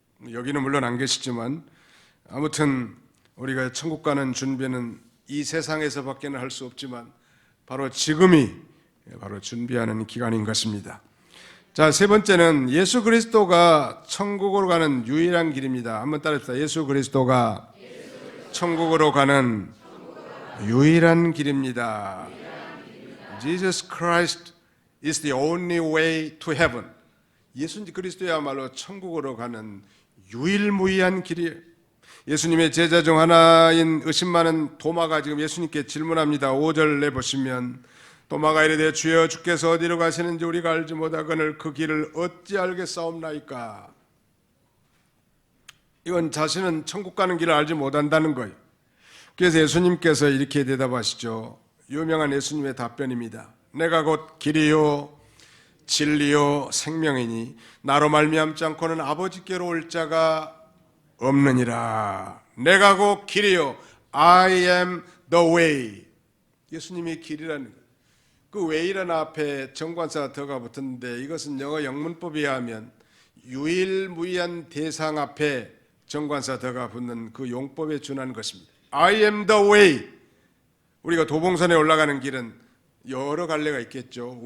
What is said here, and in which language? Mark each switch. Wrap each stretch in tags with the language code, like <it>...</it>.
<ko>여기는 물론 안 계시지만 아무튼 우리가 천국 가는 준비는 이 세상에서밖에는 할 수 없지만 바로 지금이 바로 준비하는 기간인 것입니다. 자, 세 번째는 예수 그리스도가 천국으로 가는 유일한 길입니다. 한번 따라합시다. 예수 그리스도가 천국으로 가는 유일한 길입니다.</ko> <en>Jesus Christ is the only way to heaven.</en> <ko>예수 그리스도야말로 천국으로 가는 유일무이한 길이에요. 예수님의 제자 중 하나인 의심 많은 도마가 지금 예수님께 질문합니다. 5절 내보시면 도마가 이르되 주여 주께서 어디로 가시는지 우리가 알지 못하거늘 그 길을 어찌 알겠사옵나이까. 이건 자신은 천국 가는 길을 알지 못한다는 거예요. 그래서 예수님께서 이렇게 대답하시죠. 유명한 예수님의 답변입니다. 내가 곧 길이요 진리요 생명이니 나로 말미암지 않고는 아버지께로 올 자가 없느니라. 내가 곧 길이요</ko> <en>I am the way.</en> <ko>예수님이 길이라는 거예요. 그 way라는 앞에 정관사가 더가 붙었는데 이것은 영어 영문법에 의하면 유일무이한 대상 앞에 정관사 더가 붙는 그 용법에 준하는 것입니다.</ko> <en>I am the way.</en> <ko>우리가 도봉산에 올라가는 길은 여러 갈래가 있겠죠.</ko>